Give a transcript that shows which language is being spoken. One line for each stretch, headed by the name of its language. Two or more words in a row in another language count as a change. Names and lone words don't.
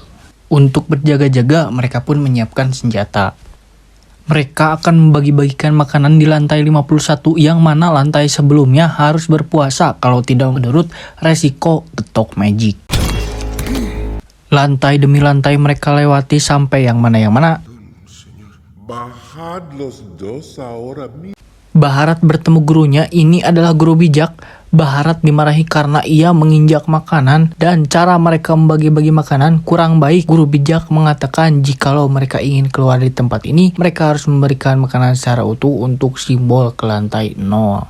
Indonesian: Untuk berjaga-jaga, mereka pun menyiapkan senjata. Mereka akan membagi-bagikan makanan di lantai 51 yang mana lantai sebelumnya harus berpuasa kalau tidak menurut resiko getok magic. Lantai demi lantai mereka lewati sampai yang mana.
Spanish: Bajad los dos ahora mismo.
Indonesian: Baharat bertemu gurunya, ini adalah guru bijak. Baharat dimarahi karena ia menginjak makanan dan cara mereka membagi-bagi makanan kurang baik. Guru bijak mengatakan jikalau mereka ingin keluar dari tempat ini, mereka harus memberikan makanan secara utuh untuk simbol ke lantai 0.